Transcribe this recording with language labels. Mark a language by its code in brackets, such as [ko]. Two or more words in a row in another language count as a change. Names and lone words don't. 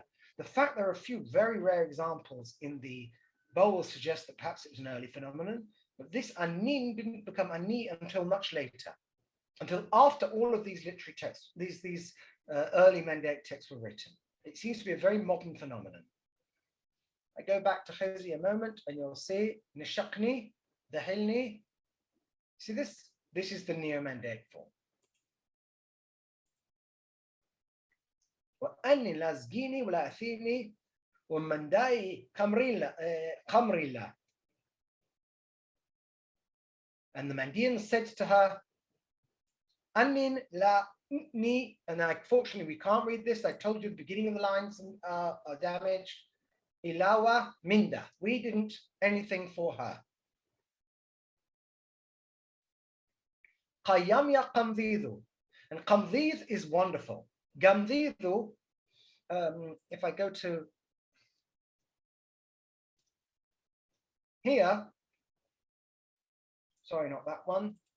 [en] The fact there are a few very rare examples in the bowls suggests that perhaps it was an early phenomenon, but this anin didn't become ani until much later, until after all of these literary texts, these early Mandaic texts were written. It seems to be a very modern phenomenon. I go back to Chezi a moment and you'll see Nishakni, the Hilni. See this? This is the Neo-Mandaic form. [mid] وأني لازجيني ولا أثيني ومنداي كمريلا. [en] And the Mandaeans said to her, [mid] Anin la ni, [en] and fortunately we can't read this. I told you the beginning of the lines are damaged. [mid] Ilawa minda. [en] We didn't anything for her. [mid] Qayamya qamdidu. [en] And qamdid is wonderful. Gamdidu, if I go to here, sorry, not that one.